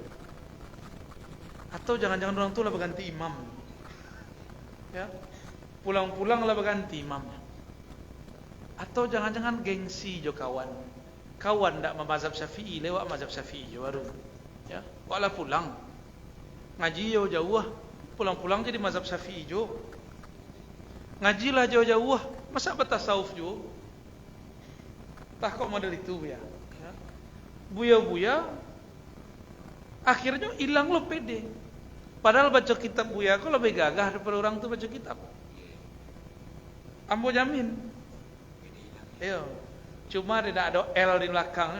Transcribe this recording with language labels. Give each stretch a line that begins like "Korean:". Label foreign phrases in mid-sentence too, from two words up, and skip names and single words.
Indonesian: Atau jangan-jangan orang tu lah berganti imam. Ya, pulang-pulang lah berganti imamnya.
Minangkabau: Atau jangan-jangan gengsi jo kawan. Kawan tak mazhab Syafi'i, lewat mazhab Syafi'i jo baru.
Indonesian: Ya,
Minangkabau: walau pulang ngaji jauh-jauh lah. pulang-pulang jadi mazhab Syafi'i jo. Ngajilah jauh-jauh, masa bertasawuf jo. Tah kok model itu ya. Buya-buya akhirnya hilang lo pede.
Indonesian: Padahal baca kitab buya kok lebih gagah daripada orang tuh baca kitab.
Minangkabau: Ambo jamin. Yo.
Indonesian: Cuma tidak ada L di belakangnya.